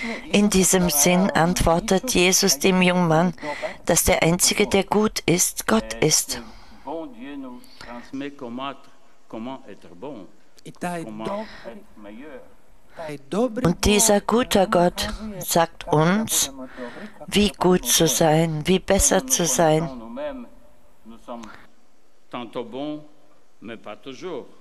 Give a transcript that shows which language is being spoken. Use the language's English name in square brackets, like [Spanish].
[German] In diesem Sinn antwortet Jesus dem jungen Mann, dass der Einzige, der gut ist, Gott ist. [French] Ce bon Dieu nous transmet comment être bon, comment être meilleur. [German] Und dieser gute Gott sagt uns, wie gut zu sein, wie besser zu sein. [French] Nous-mêmes, nous sommes tantôt bons, mais pas toujours.